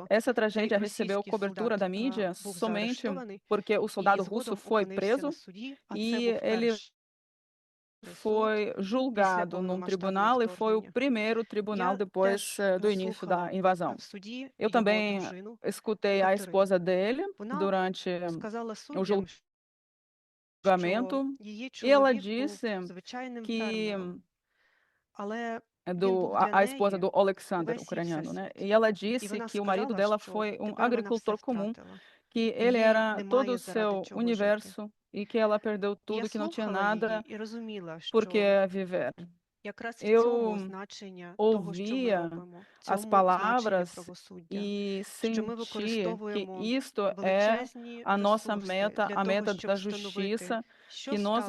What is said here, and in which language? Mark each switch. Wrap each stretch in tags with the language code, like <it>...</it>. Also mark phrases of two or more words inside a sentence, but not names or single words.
<pt>Essa</pt> <uk>цей</uk> <pt>tragédia recebeu</pt> <uk>російський</uk> <pt>cobertura da</pt> <uk>солдат</uk> <pt>mídia</pt> <uk>був</uk> <pt>somente</pt> <uk>заарештований</uk> <pt>porque o</pt> <uk>і</uk> <pt>soldado russo</pt> <uk>згодом</uk> <pt>foi</pt> <uk>опинився на</uk> <pt>preso</pt> <uk>суді, а це</uk> <pt>e</pt> <uk>був</uk> <pt>ele</pt> <uk>перший суд</uk> <pt>foi</pt> <uk>після</uk> <pt>julgado num</pt> <uk>повномасштабного</uk> <pt>tribunal e foi o</pt> <uk>вторгнення.</uk> <pt>primeiro tribunal</pt> <uk>Я</uk> <pt>depois</pt> <uk>теж</uk> <pt>do início da</pt> <uk>слухала</uk> <pt>invasão.</pt> <uk>в суді</uk> <pt>Eu</pt> <uk>його</uk> <pt>também</pt> <uk>дружину</uk> <pt>escutei a</pt> <uk>Катерину.</uk> <pt>esposa dele</pt> <uk>Вона</uk> <pt>durante</pt> <uk>сказала</uk> <pt>o</pt> <uk>суддям,</uk> <pt>julgamento</pt> <uk>що її</uk> <pt>e ela</pt> <uk>чоловік був</uk> <pt>disse</pt> <uk>звичайним</uk> <pt>que</pt> <uk>фермером,</uk> <pt>a esposa do Alexander, ucraniano, né? E ela disse que o marido dela foi um agricultor comum, que ele era todo o seu universo e que ela perdeu tudo, que não tinha nada por que viver. Eu ouvia as palavras e sentia que isto é a nossa meta, a meta da justiça, que nós</pt>